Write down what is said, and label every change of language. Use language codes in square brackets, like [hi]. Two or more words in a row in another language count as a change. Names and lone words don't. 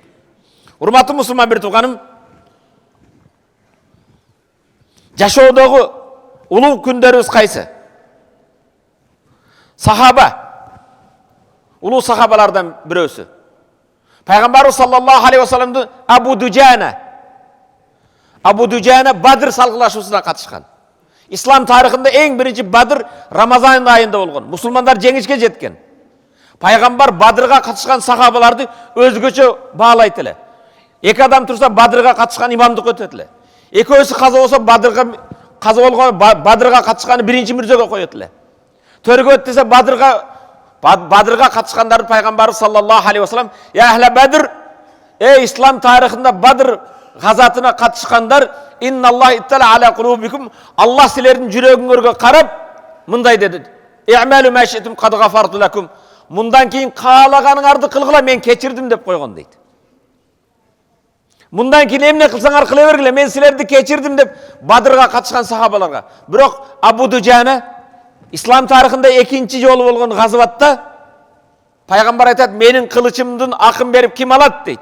[ky] Урматтуу мусулман бир тууганым, жашоодогу улуу күндөрүбүз кайсы? Сахаба, улуу сахабалардан бирөөсү. Пайгамбарыбыз [ar] صلى الله عليه وسلم [ky] Абу Дуджана Бадр салгылашуусуна катышкан. Ислам тарыхында эң биринчи Бадр Рамазан айында болгон. Мусулмандар жеңишке жеткен. Пайгамбар Бадрга катышкан сахабаларды өзгөчө баалайт эле. Эки адам турса Бадрга катышкан имамдык өтөт эле. Экөөсү каза болсо каза болгон Бадрга катышканы биринчи мүрзөгө коет эле. Төргөт десе Бадрга катышкандарды пайгамбар [ar] صلى الله عليه وسلم, "يا أهل بدر, [ky] ислам тарыхында Бадр газатына катышкандар, [ar] إن الله اطلع على قلوبكم, [ky] Аллах силердин жүрөгүңөргө карап мындай деди: [ar] "اعملوا ما شئتم قد غفرت لكم." [ky] Мындан кийин каалаганыңарды кылгыла, мен кечирдим деп койгон дейт. Мындан кийин эмне кылсаңар кыла бергиле, мен силерди кечирдим деп Бадрга катышкан сахабаларга. Бирок Абу Дуджана ислам тарыхында экинчи жолу болгон газватта пайгамбар айтат, менин кылычымдын акын берип ким алат дейт.